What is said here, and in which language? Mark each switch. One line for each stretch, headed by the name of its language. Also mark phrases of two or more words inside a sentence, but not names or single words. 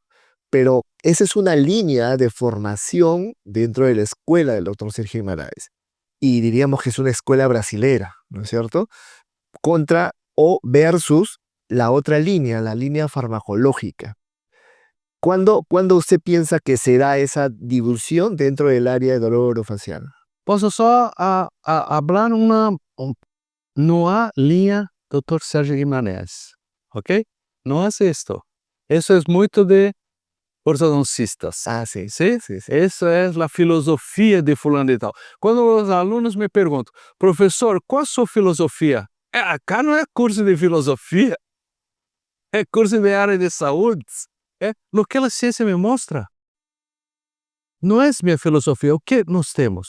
Spanish: Pero esa es una línea de formación dentro de la escuela del doctor Sergio Guimaraes. Y diríamos que es una escuela brasilera, ¿no es cierto? Contra o versus la otra línea, la línea farmacológica. ¿Cuándo usted piensa que se da esa divulsión dentro del área de dolor orofacial?
Portuguese: Posso só falar não há linha Dr. Sérgio Guimarães, ok? Não há isto. Isso é muito de ortodoncistas.
Spanish: Ah, sí. ¿Sí? Sí, sí.
Portuguese: Essa é a filosofia de fulano e tal. Quando os alunos me perguntam, professor, qual a sua filosofia? Cá não é curso de filosofia, é curso de área de saúde. É o que a ciência me mostra. Não é minha filosofia. O que nós temos?